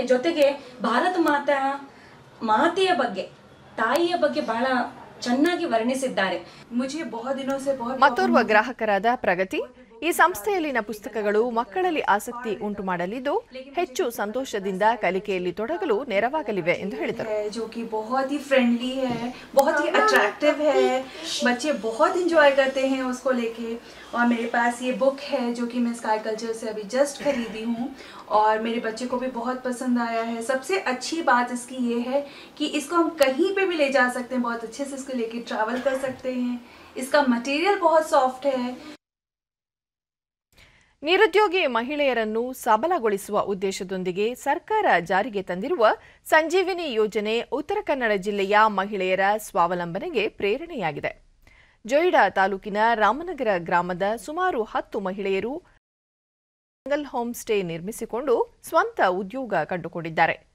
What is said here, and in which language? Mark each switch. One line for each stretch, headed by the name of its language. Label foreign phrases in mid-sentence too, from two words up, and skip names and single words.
Kannada: ಜೊತೆಗೆ ಭಾರತ ಮಾತೆಯ ಬಗ್ಗೆ, ತಾಯಿಯ ಬಗ್ಗೆ ಬಹಳ ಚೆನ್ನಾಗಿ ವರ್ಣಿಸಿದ್ದಾರೆ. ಮತ್ತೋರ್ವ ಗ್ರಾಹಕರಾದ ಪ್ರಗತಿ, ಈ ಸಂಸ್ಥೆಯಲ್ಲಿನ ಪುಸ್ತಕಗಳು ಮಕ್ಕಳಲ್ಲಿ ಆಸಕ್ತಿ ಉಂಟು ಮಾಡಲಿದ್ದು ಹೆಚ್ಚು ಸಂತೋಷದಿಂದ ಕಲಿಕೆಯಲ್ಲಿ ತೊಡಗಲು ನೆರವಾಗಲಿವೆ ಎಂದು ಹೇಳಿದರು.
Hindi: जो कि बहुत ही फ्रेंडली है, बहुत ही अट्रैक्टिव है, बच्चे बहुत इंजॉय करते हैं उसको लेके. और मेरे पास ये बुक है जो कि मैं स्काई कल्चर से अभी जस्ट खरीदी हूँ और मेरे बच्चे को भी बहुत पसंद आया है. सबसे अच्छी बात इसकी ये है कि इसको हम कहीं पे भी ले जा सकते हैं, बहुत अच्छे से इसको लेके ट्रैवल कर सकते हैं. इसका मटेरियल बहुत सॉफ्ट है.
Kannada: ನಿರುದ್ಯೋಗಿ ಮಹಿಳೆಯರನ್ನು ಸಬಲಗೊಳಿಸುವ ಉದ್ದೇಶದೊಂದಿಗೆ ಸರ್ಕಾರ ಜಾರಿಗೆ ತಂದಿರುವ ಸಂಜೀವಿನಿ ಯೋಜನೆ ಉತ್ತರ ಕನ್ನಡ ಜಿಲ್ಲೆಯ ಮಹಿಳೆಯರ ಸ್ವಾವಲಂಬನೆಗೆ ಪ್ರೇರಣೆಯಾಗಿದೆ. ಜೊಯಿಡಾ ತಾಲೂಕಿನ ರಾಮನಗರ ಗ್ರಾಮದ ಸುಮಾರು 10 ಮಹಿಳೆಯರು
English: single home stay
Kannada: ನಿರ್ಮಿಸಿಕೊಂಡು ಸ್ವಂತ ಉದ್ಯೋಗ ಕಂಡುಕೊಂಡಿದ್ದಾರೆ.